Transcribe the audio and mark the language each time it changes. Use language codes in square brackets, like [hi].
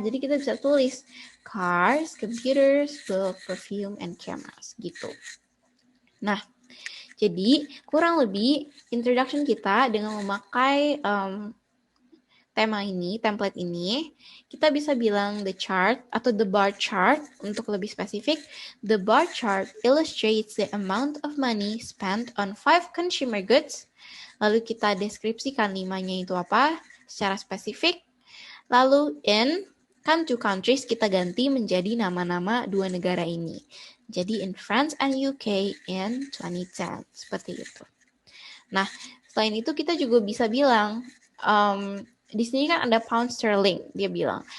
[id] Jadi kita bisa tulis [en] cars, computers, book, perfume, and cameras [id] gitu. Nah, jadi kurang lebih introduction kita dengan memakai tema ini, template ini, kita bisa bilang the chart atau [en] the bar chart [id] untuk lebih spesifik. [en] The bar chart illustrates the amount of money spent on 5 consumer goods. [id] Lalu kita deskripsikan 5-nya itu apa secara spesifik. Lalu in kan [en] 2 countries [id] kita ganti menjadi nama-nama 2 negara ini. [en] Jadi in France and UK in 2010. [id] Seperti itu. Nah, selain itu kita juga bisa bilang di sini kan ada pound sterling, dia bilang.